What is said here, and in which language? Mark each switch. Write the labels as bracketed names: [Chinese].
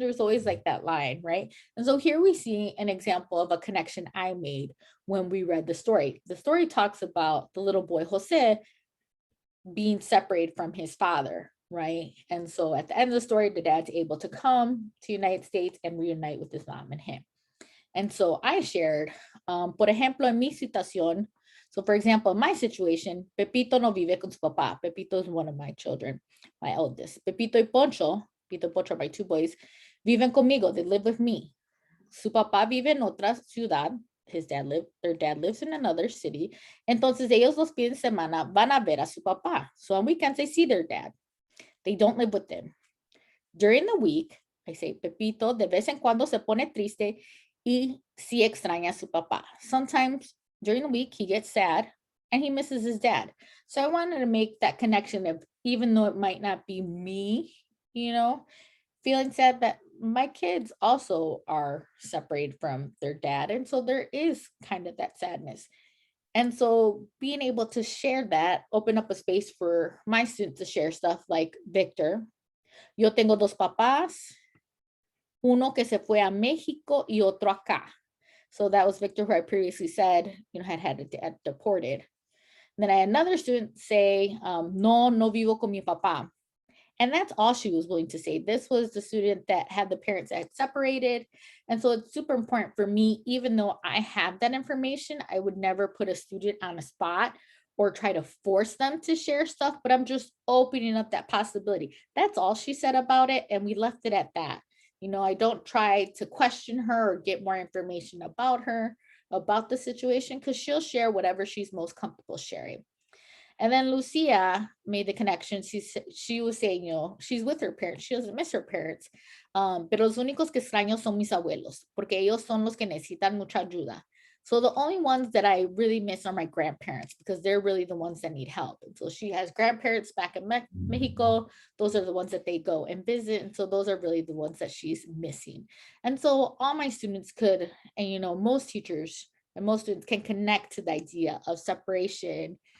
[English] There's always like that line, right? And so here we see an example of a connection I made when we read the story. The story talks about the little boy Jose being separated from his father, right? And so at the end of the story, the dad's able to come to the United States and reunite with his mom and him. And so I shared, [Spanish] por ejemplo, en mi situación, [English] so for example, in my situation, Pepito [Spanish] no vive con su papá. [English] Pepito is one of my children, my eldest. Pepito y Poncho, Pepito y Poncho are my two boys, [Spanish] viven conmigo, [English] they live with me. [Spanish] Su papá vive en otra ciudad. [English] Their dad lives in another city. [Spanish] Entonces ellos los fines de semana van a ver a su papá. [English] So on weekends they see their dad. They don't live with them. During the week, I say, [Spanish] Pepito de vez en cuando se pone triste y sí extraña a su papá. [English] Sometimes during the week he gets sad and he misses his dad. So I wanted to make that connection of, even though it might not be me, feeling sad, that my kids also are separated from their dad. And so there is kind of that sadness. And so being able to share that, open up a space for my students to share stuff like Victor. [Spanish] Yo tengo dos papás, uno que se fue a México y otro acá. [English] So that was Victor, who I previously said, had a dad deported. And then I had another student say, [Spanish] no vivo con mi papá. [English] And that's all she was willing to say. This was the student that had the parents that had separated. And so it's super important for me, even though I have that information, I would never put a student on a spot or try to force them to share stuff, but I'm just opening up that possibility. That's all she said about it. And we left it at that. I don't try to question her or get more information about her, about the situation, because she'll share whatever she's most comfortable sharing. And then Lucia made the connection. She was saying, she's with her parents. She doesn't miss her parents. [Spanish] Pero los únicos que extraño son mis abuelos, porque ellos son los que necesitan mucha ayuda. [English] So the only ones that I really miss are my grandparents, because they're really the ones that need help. And so she has grandparents back in Mexico. Those are the ones that they go and visit. And so those are really the ones that she's missing. And so all my students could, and most teachers and most students can connect to the idea of separation.